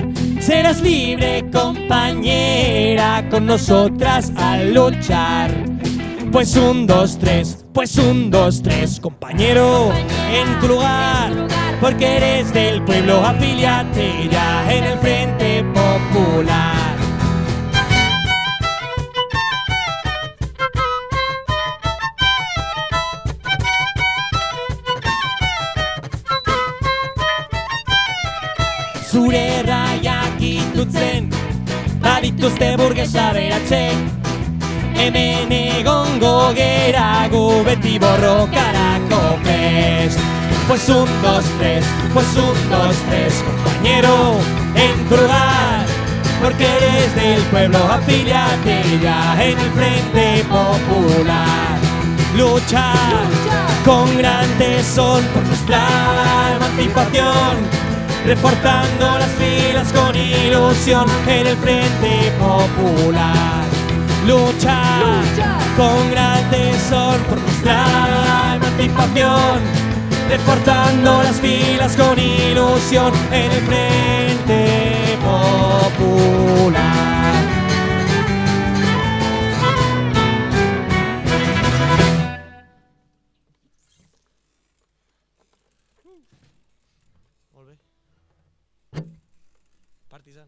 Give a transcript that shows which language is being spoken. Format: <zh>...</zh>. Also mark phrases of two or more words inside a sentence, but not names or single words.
<es>Serás libre, compañera, con nosotras a luchar. Pues un, dos, tres, compañero, en tu lugar, porque eres del pueblo, afíliate ya en el Frente Popular.</es> <eu>Zure erraiak itutzen, badituzte burgesa beratzen. Hemen egongo gera gu beti borrokarako prest.</eu> <es>Pues un, dos, tres, compañero, en tu lugar, porque eres del pueblo, afíliate ya en el Frente Popular. Luchar con gran tesón por nuestra emancipación, reforzando las filas con ilusión en el Frente Popular. Luchar con gran tesón por nuestra emancipación, reforzando las filas con ilusión en el Frente Popular.</es> <ca>Molt bé. Partisan.</ca>